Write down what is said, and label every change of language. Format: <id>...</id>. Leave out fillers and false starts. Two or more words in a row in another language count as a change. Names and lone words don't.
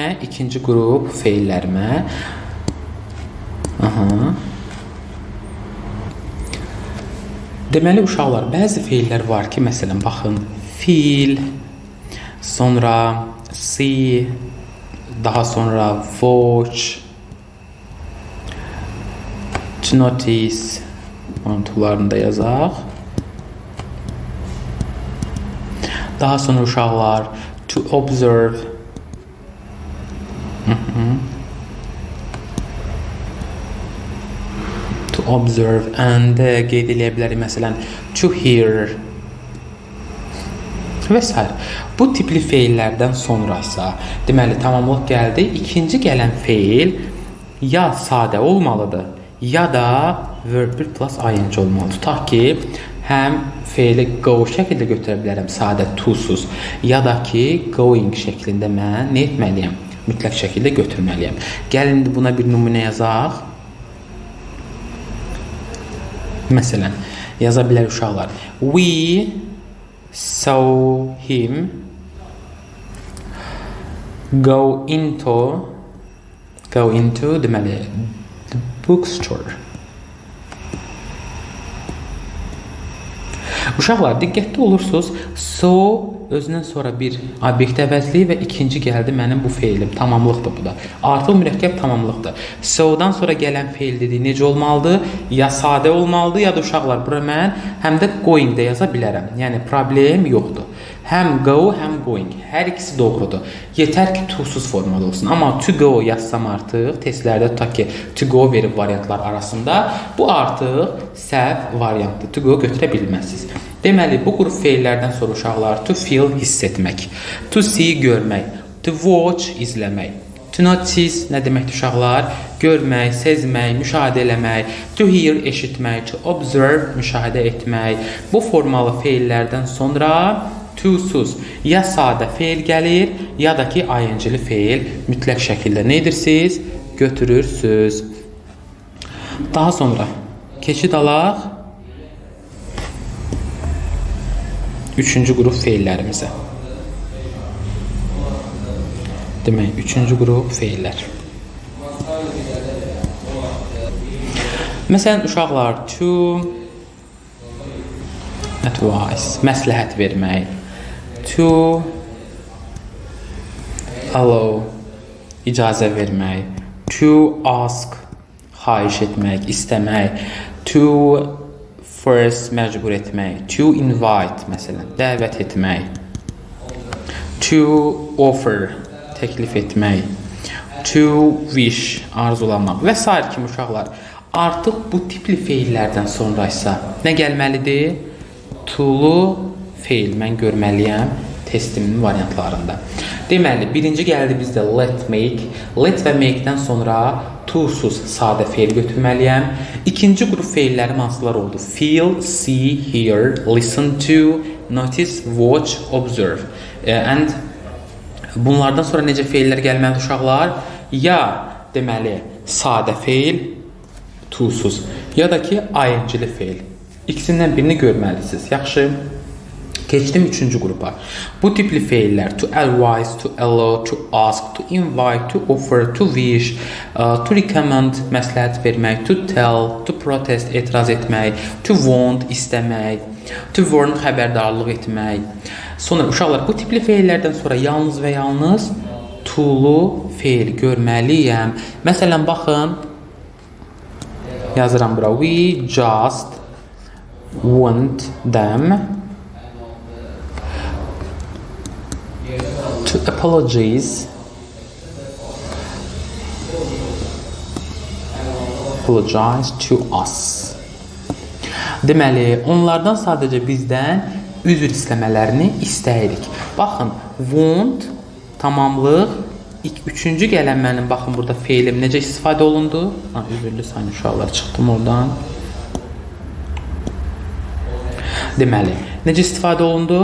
<az>İkinci qrup feillərimə. Deməli, uşaqlar, bəzi feillər var ki, məsələn, baxın, fiil, sonra see, daha sonra watch,</az> <en>to notice</en> <az>mantıqlarını da yazaq. Daha sonra uşaqlar</az> <en>to observe, to observe and</en> <az>qeyd eləyə bilərik məsələn</az> <en>to hear</en> <az>və s. Bu tipli feillərdən sonra isə deməli tamamlıq gəldi. İkinci gələn feil ya sadə olmalıdır ya da</az> <en>verb plus ing</en> <az>olmalıdır. Tutaq ki, həm feili go şəkildə götürə bilərəm, sadə to-suz, ya da ki, going şəklində mən nə etməliyəm? Mütləq şəkildə götürməliyəm. Gəlin buna bir nümunə yazaq. Məsələn, yaza bilər uşaqlar.</az> <en>We saw him go into deməli the bookstore.</en> <az>Uşaqlar, diqqətli olursunuz, so özündən sonra bir obyekt əvəzliyi və ikinci gəldi mənim bu feilim. Tamamlıqdır bu da. Artıq mürəkkəb tamamlıqdır. So-dan sonra gələn feil dediyi necə olmalıdır? Ya sadə olmalıdır, ya da uşaqlar, bura mən həm də going də yaza bilərəm. Yəni, problem yoxdur. Həm go, həm going. Hər ikisi doğrudur. Yetər ki, to-suz formada olsun. Amma</az> <en>to go</en> <az>yazsam artıq, testlərdə tutaq ki,</az> <en>to go</en> <az>verib variantlar arasında, bu artıq səhv variantdır.</az> <en>To go</en> <az>götürə bilməzsiniz. Deməli, bu qrup feillərdən sonra uşaqlar</az> <en>to feel</en> <az>hiss etmək,</az> <en>to see</en> <az>görmək,</az> <en>to watch</en> <az>izləmək,</az> <en>to notice</en> <az>nə deməkdir uşaqlar? Görmək, sezmək, müşahidə eləmək,</az> <en>to hear</en> <az>eşitmək,</az> <en>to observe</en> <az>müşahidə etmək. Bu formalı feillərdən sonra to-suz ya sadə feil gəlir, ya da ki, ing-li feil mütləq şəkildə nə edirsiniz? Götürürsünüz. Daha sonra keçid alaq üçüncü qrup feillərimizə. Demək, üçüncü qrup feillər. Məsələn, uşaqlar,</az> <en>to advise,</en> <az>məsləhət vermək,</az> <en>to allow,</en> <az>icazə vermək,</az> <en>to ask,</en> <az>xahiş etmək, istəmək,</az> <en>to first</en> <az>məcbur etmək,</az> <en>to invite,</en> <az>məsələn, dəvət etmək,</az> <en>to offer,</en> <az>təklif etmək,</az> <en>to wish,</en> <az>arzulamaq və s. kimi uşaqlar. Artıq bu tipli feillərdən sonra isə nə gəlməlidir? To-lu feil mən görməliyəm testimin variantlarında. Deməli, birinci gəldi bizdə</az> <en>let make.</en> <az>Let və make-dən sonra to-suz sadə feil götürməliyəm. İkinci qrup feillərim hansılar oldu?</az> <en>Feel, see, hear, listen to, notice, watch, observe.</en> <az>And bunlardan sonra necə feillər gəlməlidir uşaqlar? Ya deməli sadə feil, to-suz, ya da ki ing-li feil. İkisindən birini görməlisiniz. Yaxşı. Keçdim üçüncü qrupa. Bu tipli feillər</az> <en>to advise, to allow, to ask, to invite, to offer, to wish, to recommend,</en> <az>məsləhət vermək,</az> <en>to tell, to protest,</en> <az>etiraz etmək,</az> <en>to want,</en> <az>istəmək,</az> <en>to warn,</en> <az>xəbərdarlıq etmək. Sonra uşaqlar, bu tipli feillərdən sonra yalnız və yalnız to-lu feil görməliyəm. Məsələn, baxın, yazıram bura.</az> <en>We just want them to apologize to us.</en> <az>Deməli, onlardan sadəcə bizdən üzr istəmələrini istəyirik. Baxın, want, tamamlıq, üçüncü gələn mənim, baxın, burada feilim necə istifadə olundu? Üzrlü sayın uşaqlar, çıxdım oradan. Deməli, necə istifadə olundu?</az>